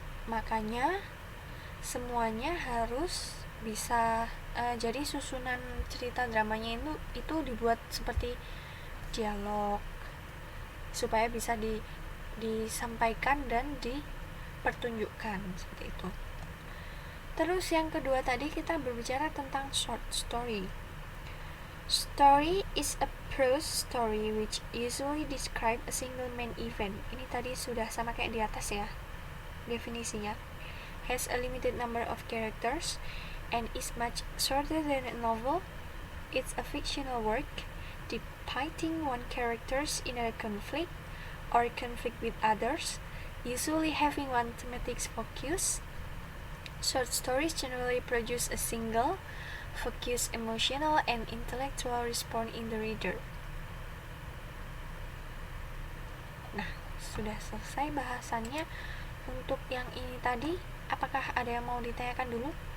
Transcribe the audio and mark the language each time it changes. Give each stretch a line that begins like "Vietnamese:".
Indonesian: Makanya semuanya harus bisa, jadi susunan cerita dramanya itu dibuat seperti dialog supaya bisa disampaikan dan dipertunjukkan seperti itu. Terus yang kedua tadi kita berbicara tentang short story.
English: Story is a prose story which usually describe a single main event.
Indonesian: Ini tadi sudah sama kayak di atas ya definisinya.
English: Has a limited number of characters and is much shorter than a novel. It's a fictional work depicting one characters in a conflict or conflict with others, usually having one thematic focus. Short stories generally produce a single, focused emotional and intellectual response in the reader.
Indonesian: Nah, sudah selesai bahasannya. Untuk yang ini tadi, apakah ada yang mau ditanyakan dulu?